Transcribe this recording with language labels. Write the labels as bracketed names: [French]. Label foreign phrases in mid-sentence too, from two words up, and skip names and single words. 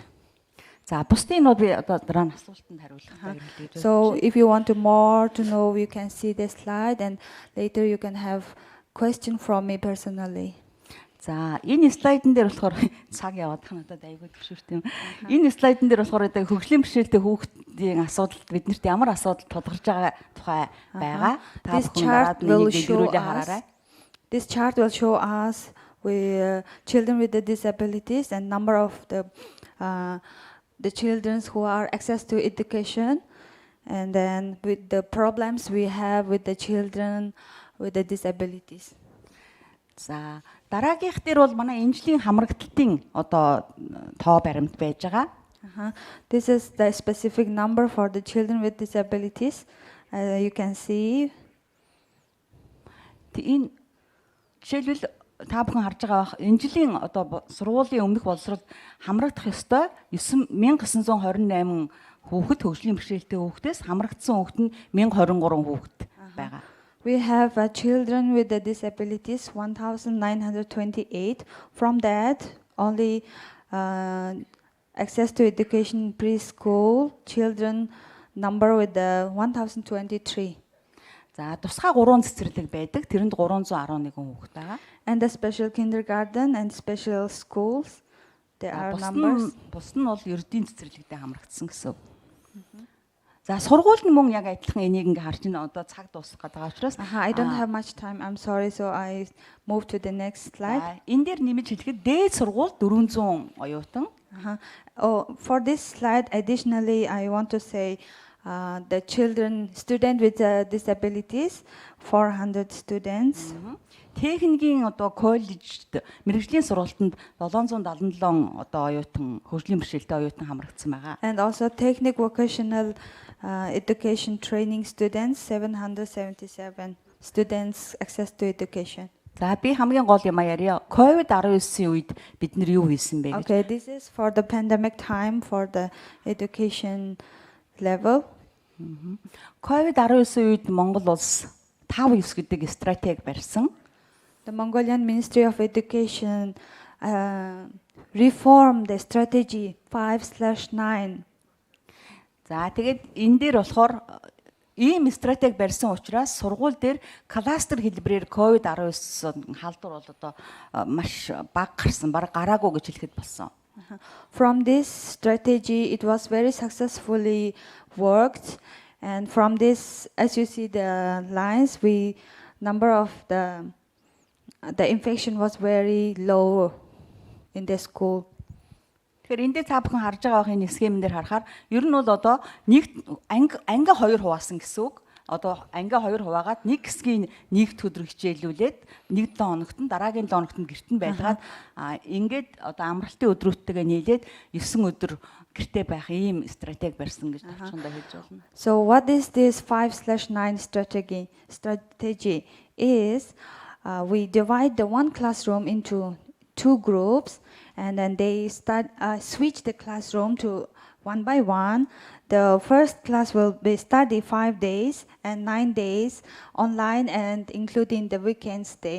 [Mongolian] За бусдын нууд би одоо дараа нь асуултанд хариулах хэрэгтэй гэж. [English] So if you want more to know, you can see the slide, and later you can have question from me personally. [Mongolian] За энэ слайдн дээр болохоор цаг яваад тань одоо айгүй төвшөрт юм. Энэ слайдн дээр болохоор одоо хөгжлийн бэрхшээлтэй хүүхдийн асуудалд биднэрт ямар асуудал тулгарч байгаа тухай байгаа. [English] This chart will show us children with the disabilities and number of the children who are access to education, and then with the problems we have with the children with the disabilities. [Mongolian] За дараагийнх дээр бол манай энэжлийн хамрагдалтын одоо тоо баримт байж байгаа. [English] This is the specific number for the children with disabilities. You can see. [Mongolian] Энэ жишээлбэл та бүхэн харж байгаа бах энэ жилийн одоо сургуулийн өмнөх боловсрол хамрагдах ёстой 9928 хүүхэд хөгжлийн бэрхшээлтэй хүүхдээс хамрагдсан хүүхэд нь 1023 хүүхэд байгаа. [English] We have children with the disabilities 1,928. From that, only access to education preschool children number with the 1,023. [Mongolian] За тусгай 3 цэцэрлэг байдаг. Тэрэнд 311 хүүхэд байгаа. [English] And the special kindergarten and special schools, there are numbers. [Mongolian] Бус нь бол ердийн цэцэрлэгтэй хамрагдсан гэсэн. За сургууль нь мөн яг адилхан энийг ингээ харж байна. Одоо цаг дуусах гэдэг учраас [English] I don't have much time. I'm sorry, so I move to the next slide. [Mongolian] Энэ дээр нэмж хэлэхэд дээд сургууль 400 оюутан. [English] For this slide, additionally, I want to say the student with disabilities, 400 students. [Mongolian] Техникийн одоо коллежид мэрэгжлийн сургалтанд 777 одоо оюутан хөгжлийн бэрхшээлтэй оюутан хамрагдсан байгаа. [English] And also technical vocational education training students, 777 students access to education. [Mongolian] За би хамгийн гол юм ярья. COVID-19-ийн үед бид нар юу хийсэн бэ гэж. [English] Okay, this is for the pandemic time for the education level. [Mongolian] COVID-19 үед Монгол улс 5-9 гэдэг стратеги барьсан. [English] The Mongolian Ministry of Education reformed the strategy 5/9. [Mongolian] За тэгээд энэ дээр болохоор ийм стратеги барьсан учраас сургууль дээр кластер хэлбэрээр COVID-19 халдвар бол одоо маш бага гарсан, бараг гараагүй гэж хэлэхэд болсон. [English] From this strategy, it was very successfully worked, and from this, as you see the lines, number of the infection was very low in the school. [Mongolian] Тэгэхээр энэ дээр та бүхэн харж байгаа энэ схемэн дээр харахаар ер нь бол одоо нэг анги 2 хуваасан гэсэн үг. Одоо анги 2 хуваагаад нэг хэсгийг нэгт өдөр хичээлүүлээд 1-7 хоногт нь дараагийн 7 хоногт нь гэрт нь байлгаад ингээд одоо амралтын өдрүүдтэйгээ нийлээд 9 өдөр гэртээ байх ийм стратеги барьсан гэж тавчхандаа хэлж байна. [English] So what is this 5/9 strategy? Strategy is we divide the one classroom into 2 groups, and then they switch the classroom to one by one. The first class will be study 5 days and 9 days online, and including the weekends day.